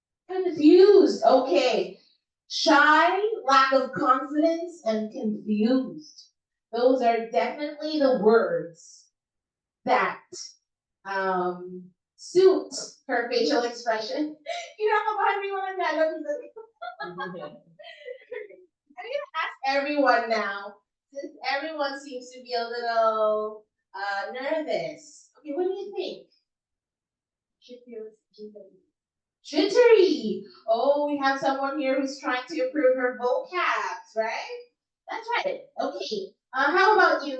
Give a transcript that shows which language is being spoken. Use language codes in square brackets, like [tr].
[en] Confused. Okay. Shy, lack of confidence, and confused. Those are definitely the words that suit her facial expression. [tl] Kinakabahan mo yung mga dialogue dito. [en] I'm gonna ask everyone now, since everyone seems to be a little nervous. Okay, what do you think? She feels jittery. Jittery. Oh, we have someone here who's trying to improve her vocabs, right? That's right. Okay. How about you?